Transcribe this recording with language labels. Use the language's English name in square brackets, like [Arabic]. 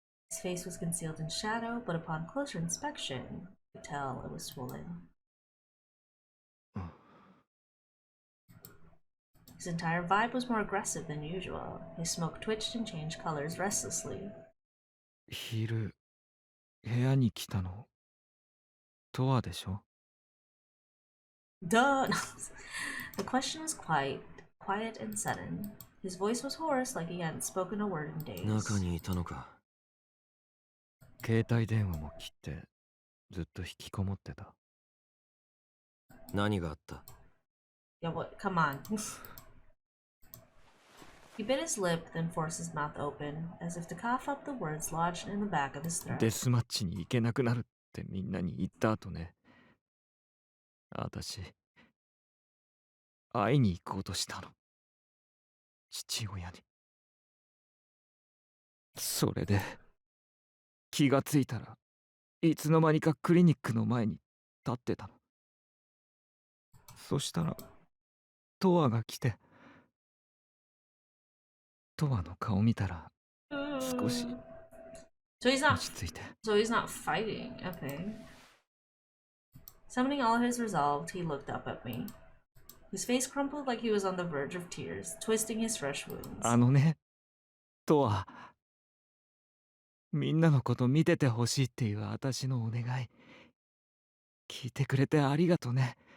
[English] His face was concealed in shadow, but upon closer inspection, I could tell it was swollen. His entire vibe was more aggressive than usual. His smoke twitched and changed colors restlessly. [Japanese] 昼、部屋に来たの、とわでしょ? [English] Duh! The question was quiet and sudden. His voice was hoarse, like he hadn't spoken a word in days. [Japanese] 中にいたのか。携帯電話も切って、ずっと引きこもってた。何があった? [English] Yeah, what? Come on. He bit his lip, then forced his mouth open, as if to cough up the words lodged in the back of his throat. [Japanese] デスマッチに行けなくなるってみんなに言った後ね。私、会いに行こうとしたの。父親に。それで、気がついたらいつの間にかクリニックの前に立ってたの。そしたらトワが来て、トワの顔見たら少し落ち着いて。 [English] So he's not fighting. Okay. Summoning all his resolve, he looked up at me. His face crumpled like he was on the verge of tears, twisting his fresh wounds. [Japanese] あのね、トワ。みんなのこと見ててほしいっていう私のお願い。聞いてくれてありがとね。